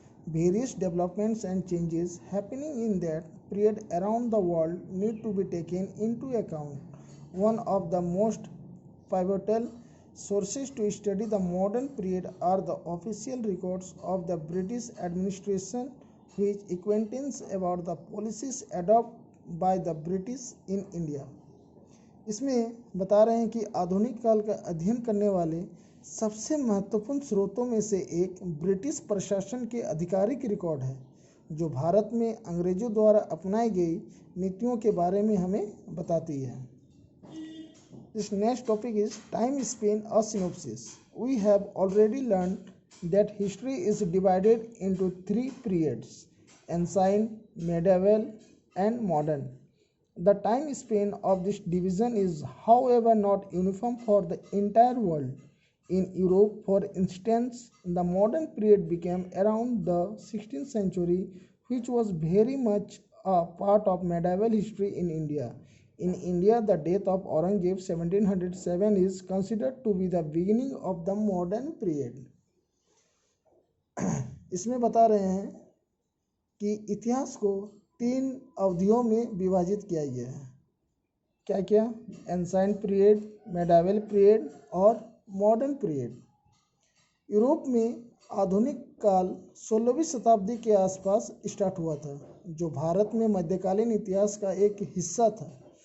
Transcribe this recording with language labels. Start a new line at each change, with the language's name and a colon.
English: Various developments and changes happening in that period around the world need to be taken into account. One of the most pivotal sources to study the modern period are the official records of the British administration, which acquaintance about the policies adopted by the British in India.
Hindi: इसमें बता रहे हैं कि आधुनिक काल का अध्ययन करने वाले सबसे महत्वपूर्ण स्रोतों में से एक ब्रिटिश प्रशासन के आधिकारिक रिकॉर्ड है, जो भारत में अंग्रेजों द्वारा अपनाई गई नीतियों के बारे में हमें बताती है.
English: This next topic is time span, a synopsis. We have already learned that history is divided into three periods: ancient, medieval, and modern. The time span of this division is, however, not uniform for the entire world. In Europe, for instance, the modern period began around the 16th century, which was very much a part of medieval history in India. In India, the death of Aurangzeb 1707 is considered to be the beginning of the modern period.
Hindi: इसमें बता रहे हैं कि इतिहास को तीन अवधियों में विभाजित किया गया है. क्या क्या?
English: Ancient period, medieval period और modern period.
Hindi: यूरोप में आधुनिक काल 16वीं शताब्दी के आसपास स्टार्ट हुआ था, जो भारत में मध्यकालीन इतिहास का एक हिस्सा था.